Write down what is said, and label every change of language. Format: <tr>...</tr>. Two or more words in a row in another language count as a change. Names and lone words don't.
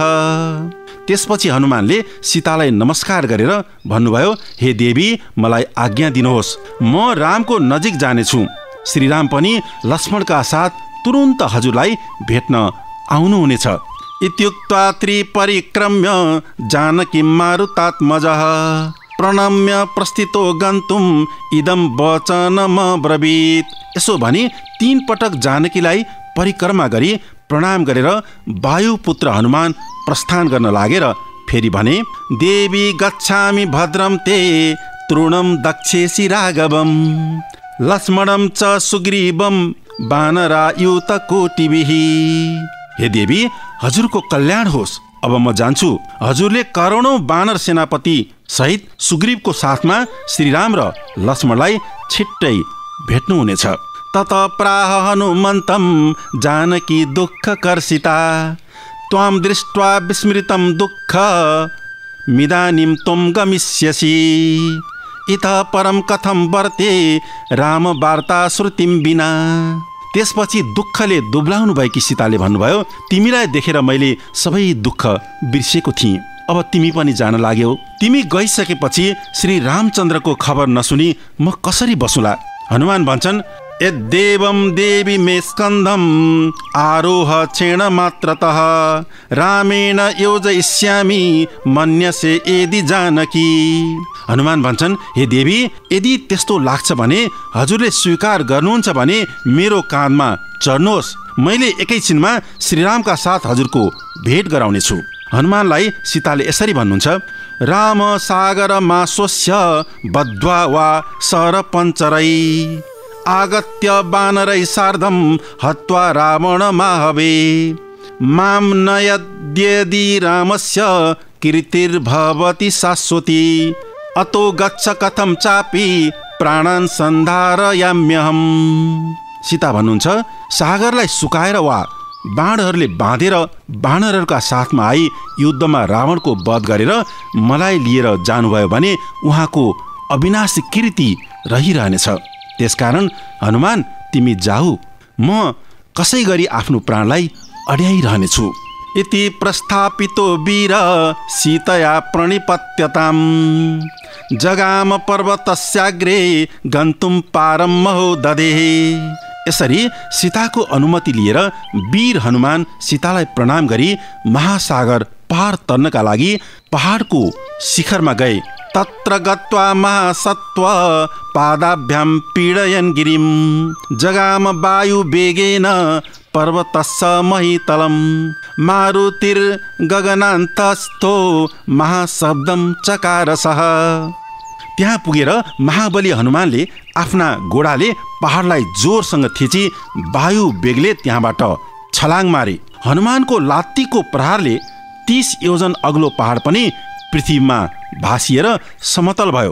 <ne>त्यसपछि हनुमानले सीतालाई नमस्कार गरेर भन्नुभयो, हे देवी, मलाई आज्ञा दिनुहोस्, म रामको नजिक जानेछु। श्रीराम पनि लक्ष्मणका साथ तुरुन्त हजुरलाई भेट्न आउनुहुनेछ।</ne> <sa>इत्युक्त्वा त्रिपरिक्रम्य जानकी मारुतात्मजः प्रणम्य प्रस्थितो गन्तुम् इदं वचनमब्रवीत्।</sa> <ne>यसो भनी 3 पटक जानकीलाई परिक्रमा गरी प्रणाम गरेर वायुपुत्र हनुमान प्रस्थान गर्न लागेर फेरि भने,</ne> <sa>देवी गच्छामि भद्रं ते तृणं दक्षेसि राघवं लक्ष्मणं च सुग्रीवं वानरायुत कोटिभिः।</sa> <ne>हे देवी, हजुरको कल्याण होस्। अब म जान्छु। हजुरले करोडौं वानर सेनापति सहित सुग्रीवको साथमा श्रीराम र लक्ष्मणलाई छिट्टै भेट्नुहुनेछ।</ne> <sa>तत प्राह हनुमन्तं जानकी दुःख कर्षिता त्वां दृष्ट्वा विस्मृतं दुःख मिदानीं त्वं गमिष्यसि इतः परं कथं वर्ते राम वार्ता श्रुतिं विना।</sa> <ne>त्यसपछि दुःखले दुब्लाउनु भएकी सीताले भन्नुभयो, तिमीलाई देखेर मैले सबै दुःख बिर्सेको थिएँ, अब तिमी पनि जान लाग्यौ। तिमी गइसकेपछि श्री रामचन्द्रको खबर नसुनी म कसरी बसुला? हनुमान भन्छन्,</ne> <sa>यद्देवं देवी मे स्कन्धम आरोह क्षण मात्रतः रामेण योजयिष्यामि मन्यसे यदि जानकी।</sa> <ne>हनुमान भन्छन्, हे देवी, यदि त्यस्तो लाग्छ भने हजुरले स्वीकार गर्नुहुन्छ भने मेरो काँधमा चढ्नुहोस्, मैले एकैछिनमा श्रीरामका साथ हजुरको भेट गराउनेछु। हनुमानलाई सीताले यसरी भन्नुहुन्छ,</ne> <sa>राम सागर मास्वस्य बद्ध्वा वा सरपञ्चरै आगत्य वानरै सार्धं हत्वा रावण माहवे मां न यद्यदि रामस्य कीर्तिर्भवति शाश्वती अतो गच्छ कथं चापि प्राणान् सन्धारयाम्यहम्।</sa> <ne>सीता भन्नुहुन्छ, सागरलाई सुकाएर वा बाणहरूले बाँधेर बानरहरूका साथमा आई युद्धमा रावणको वध गरेर मलाई लिएर जानुभयो भने उहाँको अविनाशी कीर्ति रहिरहनेछ। त्यसकारण हनुमान, तिमी जाऊ, म कसै गरी आफ्नो प्राणलाई अड्याइरहनेछु।</ne> <sa>इति प्रस्थापितो वीर सीतया प्रणिपत्यतां जगाम पर्वतस्याग्रे गन्तुं पारं महोदधेः।</sa> <ne>यसरी सीताको अनुमति लिएर वीर हनुमान सीतालाई प्रणाम गरी महासागर पार तर्नका लागि पहाडको शिखरमा गए।</ne> <sa>तत्र गत्वा महासत्व पादाभ्यां पीडयन् गिरिं जगाम वायु वेगेन पर्वतस्स महितलं मारुतिर्गगनान्तस्थो महाशब्दं चकारसः।</sa> <ne>त्यहाँ पुगेर महाबली हनुमानले आफ्ना घोडाले पहाडलाई जोरसँग थिची वायु वेगले त्यहाँबाट छलाङ मारे। हनुमानको लात्तीको प्रहारले 30 योजन अग्लो पहाड पनि पृथ्वीमा भासिएर समतल भयो।</ne>